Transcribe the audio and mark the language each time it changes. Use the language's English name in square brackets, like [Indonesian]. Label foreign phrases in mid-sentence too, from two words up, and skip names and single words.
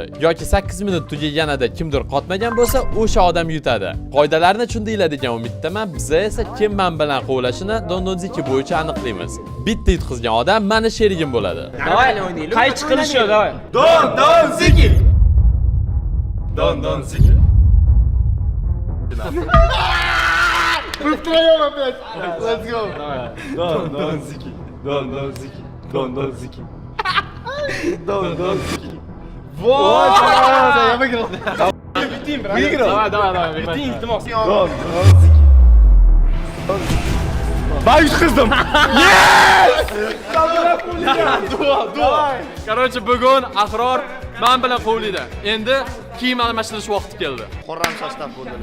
[Uzbek] Yoki 8 minut tugaganida kimdir qotmagan bo'lsa, o'sha odam yutadi. Qoidalarni tushundinglar degan umiddaman. Biz esa kim men bilan quvlashini Dondonziki bo'yicha aniqlaymiz. Bitta yutqizgan odam meni sherigim bo'ladi. Давай o'ynaylik. Qaychi qilish yo'q, давай. Dondonziki. Dondonziki. [Russian] Втроем опять. [English] Let's go. [Uzbek] Dondonziki. Dondonziki. Dondonziki. Dondonziki. [Russian] Вот. Я выиграл. Выиграл? Давай. [Uzbek] Bitti iltimos. Dondonziki. Ben yutqizdim. Короче, bugun Ahror men bilan quvlaydi. Endi kiyim almashtirish vaqti keldi. Xorram shoshdan bo'ldi.